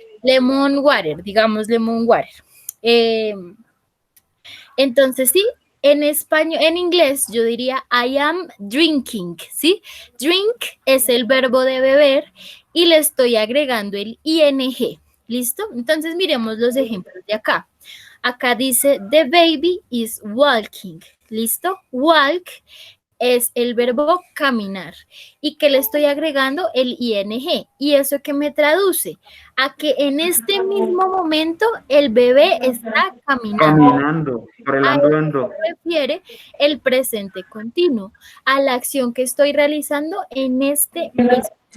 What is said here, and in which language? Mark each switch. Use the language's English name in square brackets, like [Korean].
[Spanish] Lemon water, digamos lemon water. Entonces, sí, en español, en inglés, yo diría [English] I am drinking, [Spanish] ¿sí? Drink es el verbo de beber y le estoy agregando el ing. ¿Listo? Entonces miremos los ejemplos de acá. Acá dice, [English] the baby is walking. [Spanish] ¿Listo? Walk es el verbo caminar. ¿Y que le estoy agregando? El ing. ¿Y eso qué me traduce? A que en este mismo momento el bebé está caminando. Caminando, a eso se refiere el presente continuo, a la acción que estoy realizando en este mismo momento.